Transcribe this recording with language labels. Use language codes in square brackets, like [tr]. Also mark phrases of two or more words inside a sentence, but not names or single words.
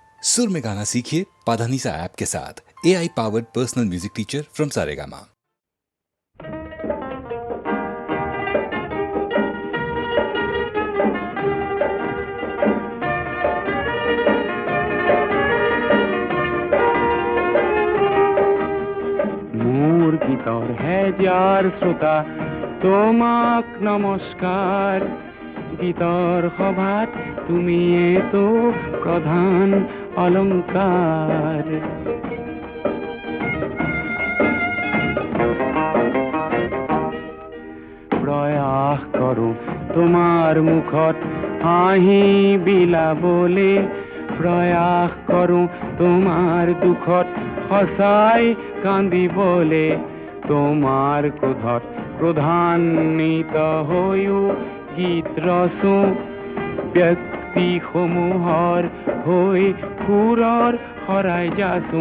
[hi] सुर में गाना सीखिए पाधानीसा ऐप के साथ। [en] AI powered personal music teacher from [hi] सारेगामा। [as] মোর গীতর হেজার শ্রোতা তোমাক নমস্কার। গীতর সভাত তুমি তো প্রধান অলংকার। প্রয়াস করো তোমার মুখত হাঁহি বিলাবলে, প্রয়াস করো তোমার দুখত সঁচাই কান্দিবলে। তোমার ক্ৰোধত ক্ৰোধান্বিত হৈও গীত ৰচো, ব্যক্তি সমূহৰ হৈ সুৰৰ শৰাই যাচো।